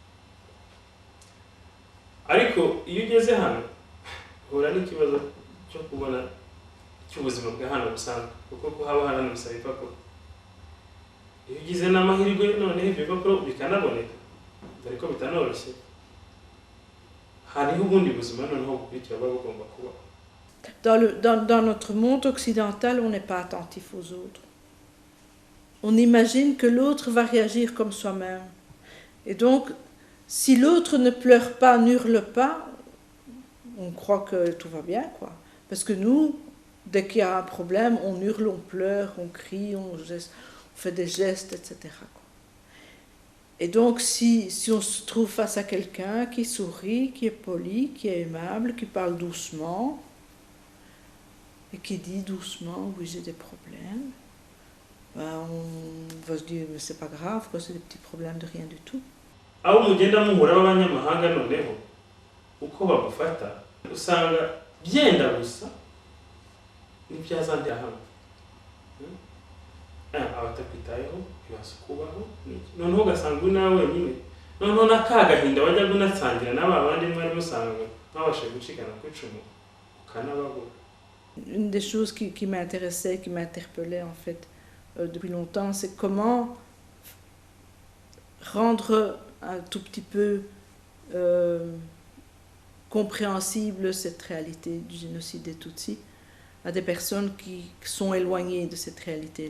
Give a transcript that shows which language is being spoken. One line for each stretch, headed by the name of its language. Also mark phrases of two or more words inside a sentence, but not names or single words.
Kinyarwanda: Ariko iyo ugeze hano uhura n'ikibazo cyo kubona cy'ubuzima bwa hano busanzwe, kuko haba hano bisaba ibipapuro. Iyo ugize n'amahirwe noneho ibyo bipapuro bikanaboneka, dore ko bitanoroshye, hariho ubundi buzima noneho bukurikira buba bugomba kubaho.
French: Dans notre monde occidental, on n'est pas attentif aux autres. On imagine que l'autre va réagir comme soi-même. Et donc, si l'autre ne pleure pas, n'hurle pas, on croit que tout va bien, quoi. Parce que nous, dès qu'il y a un problème, on hurle, on pleure, on crie, on fait des gestes, etc., quoi. Et donc, si on se trouve face à quelqu'un qui sourit, qui est poli, qui est aimable, qui parle doucement, et qui dit doucement, oui, j'ai des problèmes, ben, on va se dire, mais c'est pas grave, quoi, c'est des petits problèmes de rien du tout.
Kinyarwanda: Aho mugenda muhura b'abanyamahanga noneho uko bagufata usanga byenda gusa n'ibyazandira hamwe abatakwitayeho ibasa kubaho noneho ugasanga uri nawe wenyine noneho n'akagahinda wajya gunasangira n'aba bandi mwari musanga mwabashe gucikana ku icumu ukanababura.
French: Une des choses qui m'intéressait, qui m'interpellait en fait depuis longtemps, c'est comment rendre un tout petit peu compréhensible cette réalité du génocide des Tutsis à des personnes qui sont éloignées de cette réalité-là.